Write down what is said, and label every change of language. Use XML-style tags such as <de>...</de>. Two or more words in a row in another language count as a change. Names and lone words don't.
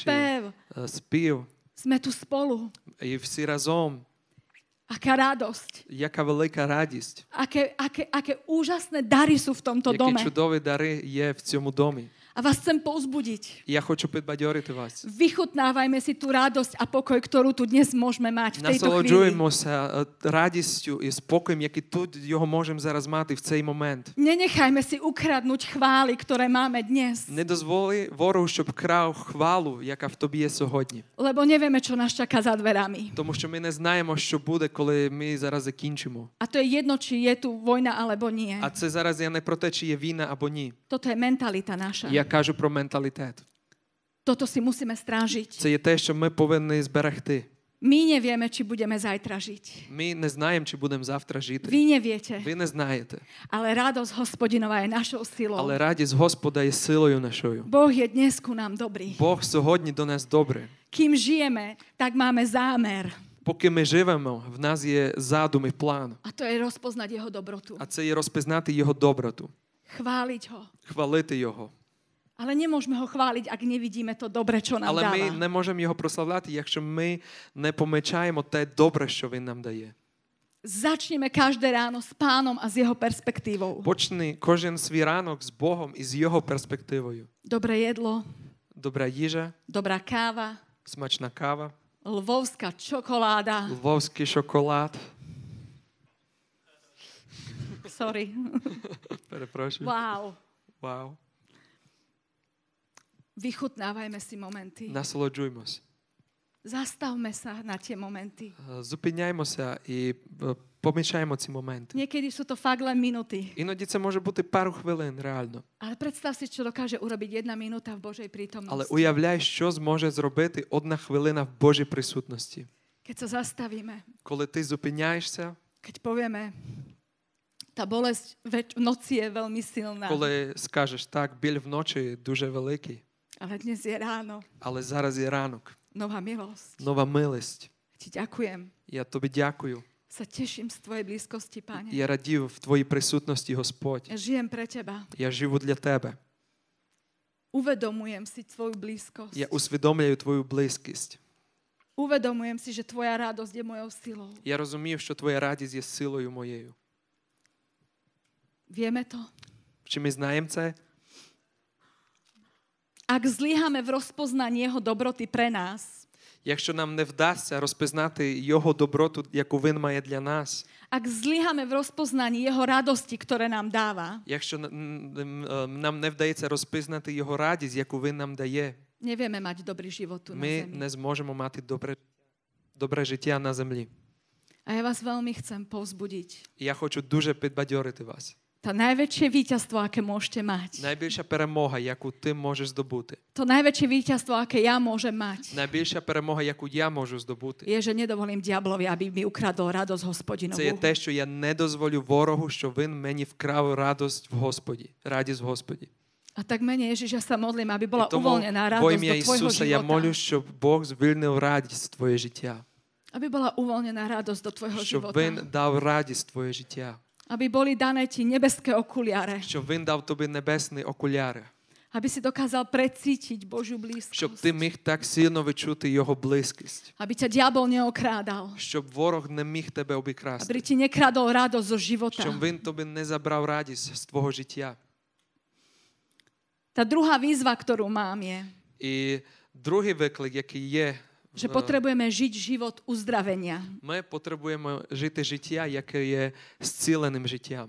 <sk>Spev.</sk> <uk>спів.</uk> <sk>Sme tu spolu.</sk> <uk>І всі разом.</uk> <sk>Aká radosť.</sk> <uk>Яка велика радість.</uk> <sk>Aké úžasné dary sú v tomto</sk> <uk>Які</uk> <sk>dome.</sk> <uk>чудові дари є в цьому домі.</uk> <sk>A vás chcem povzbudiť.</sk> <uk>І я хочу підбадьорити вас.</uk> <sk>Vychutnávajme si tú radosť a pokoj, ktorú tu dnes môžeme mať v tejto chvíli.</sk> <uk>Насолоджуємося радістю і спокоєм, який тут його можемо зараз мати в цей момент.</uk> <sk>Nenechajme si ukradnúť chvály, ktoré máme dnes.</sk> <uk>Не дозволи ворогу, щоб крав хвалу, яка в тобі є сьогодні.</uk> <sk>Lebo nevieme, čo nás čaká za dverami.</sk> <uk>Тому що ми не знаємо, що буде, коли ми зараз закінчимо.</uk> <sk>A to je jedno, či je tu vojna alebo nie.</sk> <uk>А це зараз я не про те, чи є війна або ні.</uk> <sk>Toto je mentalita naša.</sk> <uk>Я кажу про менталітет.</uk> <sk>Toto si musíme strážiť.</sk> <uk>Це є те, що ми повинні зберегти.</uk> <sk>My nevieme, či budeme zajtra žiť.</sk> <uk>Ми не знаємо, чи будемо завтра жити.</uk> <sk>Vy neviete.</sk> <uk>Ви не знаєте.</uk> <sk>Ale radosť Hospodinova je našou silou.</sk> <uk>Але радість Господа є силою нашою.</uk> <sk>Boh je dnes ku nám dobrý.</sk> <uk>Бог сьогодні до нас добрий.</uk> <sk>Kým žijeme, tak máme zámer.</sk> <uk>Поки ми живемо, в нас є задум і план.</uk> <sk>A to je rozpoznať jeho dobrotu.</sk> <uk>А це є розпізнати Його доброту.</uk> <sk>Chváliť ho.</sk> <uk>Хвалити Його.</uk> <sk>Ale nemôžeme ho chváliť, ak nevidíme to dobre, čo nám</sk> <uk>Але</uk> <sk>dáva.</sk> <uk>ми не можемо Його прославляти, якщо ми не помічаємо те добре, що Він нам дає.</uk> <sk>Začneme každé ráno s Pánom a s jeho perspektívou.</sk> <uk>Почни кожен свій ранок з Богом і з Його перспективою.</uk> <sk>Dobré jedlo,</sk> <uk>Добра їжа,</uk> <sk>dobrá káva,</sk> <uk>смачна кава,</uk> <sk>lvovská čokoláda.</sk> <uk>львовський шоколад.</uk> <sk>Sorry.</sk> <uk>Перепрошую.</uk> <sk>Wow.</sk> <uk>Вау.</uk> <sk>Vychutnávajme si momenty.</sk> <uk>Насолоджуємось.</uk> <sk>Zastavme sa na tie momenty.</sk> <uk>Зупиняємося і помічаємо ці моменти.</uk> <sk>Niekedy sú to fakt len minuty.</sk> <uk>Іноді це може бути пару хвилин, реально.</uk> <sk>Ale predstav si, čo dokáže urobiť 1 minúta v Božej</sk> <uk>Але</uk> <sk>prítomnosti.</sk> <uk>уявляй, що зможе зробити 1 хвилина в Божій присутності.</uk> <sk>Keď sa zastavíme,</sk> <uk>коли ти зупиняєшся,</uk> <sk>keď povieme, tá bolesť v noci je veľmi silná,</sk> <uk>коли скажеш, так, біль вночі дуже великий,</uk> <sk>ale dnes je ráno,</sk> <uk>але зараз є ранок,</uk> <sk>nová milosť.</sk> <uk>нова милость.</uk> <sk>Ti ďakujem.</sk> <uk>Я тобі дякую.</uk> <sk>Sa teším z Tvojej blízkosti, Pane.</sk> <uk>Я радію в твоїй присутності, Господь.</uk> <sk>Ja žijem pre Teba.</sk> <uk>Я живу для тебе.</uk> <sk>Uvedomujem si Tvoju blízkosť.</sk> <uk>Я усвідомлюю твою близькість.</uk> <sk>Uvedomujem si, že Tvoja radosť je mojou silou.</sk> <uk>Я розумію, що твоя радість є силою моєю.</uk> <sk>Vieme to?</sk> <uk>Чи ми знаємо це?</uk> <sk>Ak zlyháme v rozpoznaní Jeho dobroty pre nás,</sk> <uk>Якщо нам не вдасться розпізнати Його доброту, яку Він має для нас,</uk> <sk>ak zlyháme v rozpoznaní Jeho radosti, ktoré nám dáva,</sk> <uk>якщо нам не вдається розпізнати Його радість, яку Він нам дає,</uk> <sk>nevieme mať dobrý život tu na</sk> <uk>ми</uk> <sk>zemi.</sk> <uk>не зможемо мати добре життя на землі.</uk> <sk>A ja vás veľmi chcem povzbudiť.</sk> <uk>І я хочу дуже підбадьорити вас.</uk> <sk>To najväčšie víťazstvo, aké môžete mať.</sk> <uk>Найбільша перемога, яку ти можеш здобути.</uk> <sk>To najväčšie víťazstvo, aké ja môžem mať,</sk> <uk>Найбільша перемога, яку я можу здобути.</uk> <sk>je, že nedovolím diablovi, aby mi ukradol radosť</sk> <uk>Це є</uk> <sk>Hospodinovú.</sk> <uk>те, що я не дозволю ворогу, що він мені вкрав радість в Господі, радість в Господі.</uk> <sk>A tak mene Ježiš, ja sa modlím, aby bola</sk> <uk>І тому</uk> <sk>uvoľnená</sk> <uk>во</uk> <sk>radosť</sk> <uk>ім'я</uk> <sk>do tvojho</sk> <uk>Ісуса я молю,</uk> <sk>života.</sk> <uk>щоб Бог звільнив радість в твоє життя.</uk> <sk>Aby bola uvoľnená radosť do tvojho</sk> <uk>Щоб</uk> <sk>života.</sk> <uk>Він дав радість в твоє життя.</uk> <sk>Aby boli dané ti nebeské okuliare.</sk> <uk>Щоб Він дав тобі небесні окуляри.</uk> <sk>Aby si dokázal precítiť Božiu</sk> <uk>Щоб</uk> <sk>blízkosť.</sk> <uk>ти міг так сильно відчути Його близькість.</uk> <sk>Aby ťa diabol neokrádal.</sk> <uk>Щоб ворог не міг тебе</uk> <sk>Aby</sk> <uk>обікрасти.</uk> <sk>ti nekradol radosť zo života.</sk> <uk>Щоб він тобі не забрав радість з твого життя.</uk> <sk>Tá druhá výzva, ktorú mám, je,</sk> <uk>І другий виклик, який є,</uk> <sk>že potrebujeme žiť život uzdravenia.</sk> <uk>ми потребуємо жити життя, яке є зціленим життям.</uk>